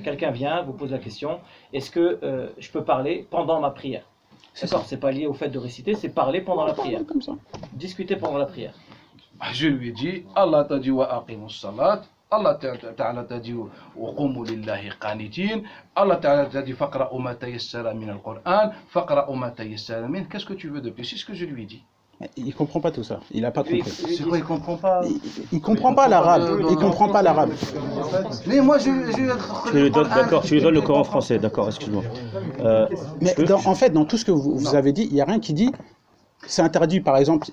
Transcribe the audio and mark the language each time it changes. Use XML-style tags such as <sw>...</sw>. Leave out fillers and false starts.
<fr>Quelqu'un vient, vous pose la question. Est-ce que je peux parler pendant ma prière? C'est d'accord, ça. C'est pas lié au fait de réciter, c'est parler pendant la prière. Comme ça. Discuter pendant la prière. Je lui dis, Allah t'a dit</fr> <ar>wa aqimus salat.</ar> <fr>Allah Ta'ala t'a dit</fr> <ar>وقوموا لله قانتين.</ar> <fr>Allah Ta'ala t'a dit</fr> <ar>فقرأوا ما تيسر من القرآن فقرأوا ما تيسر من.</ar> <fr>Qu'est-ce que tu veux de plus? C'est ce que je lui dis. Il ne comprend pas tout ça. Il n'a pas compris. C'est quoi, il ne comprend pas? Il ne comprend pas l'arabe. Il ne comprend pas l'arabe. Mais moi, je lui donne, d'accord, tu lui donnes le Coran français. D'accord, excuse-moi. Mais dans tout ce que vous avez dit, il n'y a rien qui dit c'est interdit, par exemple.</fr>